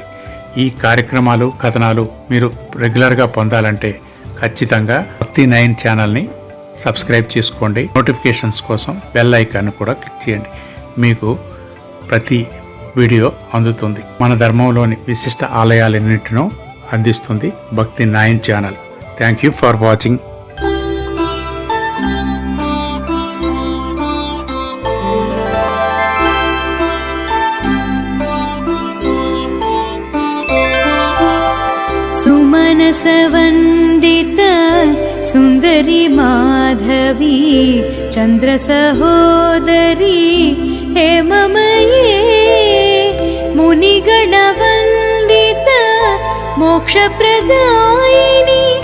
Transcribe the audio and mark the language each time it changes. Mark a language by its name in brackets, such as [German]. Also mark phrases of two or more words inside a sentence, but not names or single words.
[Telugu] ఈ కార్యక్రమాలు, కథనాలు మీరు రెగ్యులర్గా పొందాలంటే ఖచ్చితంగా భక్తి 9 ఛానల్ని సబ్స్క్రైబ్ చేసుకోండి. నోటిఫికేషన్స్ కోసం [English] bell icon [Telugu] కూడా క్లిక్ చేయండి. మీకు ప్రతి వీడియో అందుతుంది. మన ధర్మంలోని విశిష్ట ఆలయాలన్నింటినో అందిస్తుంది భక్తి 9 ఛానల్. [English] Thank you for watching. [Sanskrit] सुमनसवन्दित सुन्दरी माधवी चन्द्रसहोदरी हेममये मुनिगणवन्दित मोक्षप्रदायिनी